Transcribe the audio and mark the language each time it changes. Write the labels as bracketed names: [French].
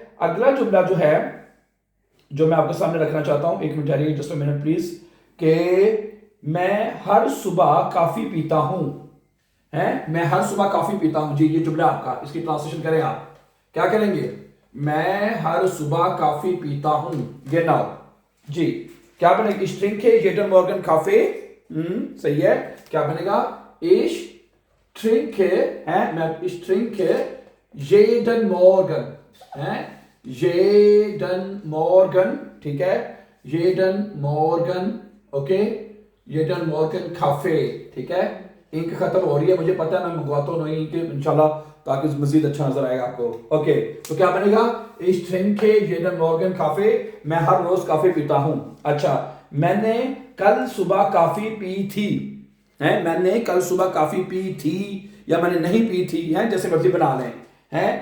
[Hindi] अगला जुमला जो है जो मैं आपके सामने रखना चाहता हूं, एक minute ठहरिए, [English] just a minute please, [Hindi] कि मैं हर सुबह कॉफी पीता हूं, हैं, मैं हर सुबह कॉफी पीता हूं। जी, ये जुमला आपका, इसकी ट्रांसलेशन करें आप, क्या करेंगे? मैं हर सुबह कॉफी पीता हूं, genau, जी, क्या बनेगा? [German] ich trinke jeden Morgen Kaffee, [Hindi] सही है, क्या बनेगा? [German] ich trinke है, ich trinke jeden Morgen है, jeden Morgen, ठीक है, jeden Morgen, ओके, jeden Morgen Kaffee, ठीक है। [Hindi] इंक खत्म हो रही है मुझे पता है, मैं मंगवाता हूँ नई इंक इंशाल्लाह, ताकि मजीद अच्छा नजर आएगा आपको। ओके, तो क्या बनेगा? [German] ich trinke jeden Morgen Kaffee, [Hindi] मैं हर रोज कॉफी पीता हूँ। अच्छा, मैंने कल सुबह कॉफी पी थी, है, मैंने कल सुबह कॉफी पी थी या मैंने नहीं पी थी, है, जैसे मर्जी बना लें, है।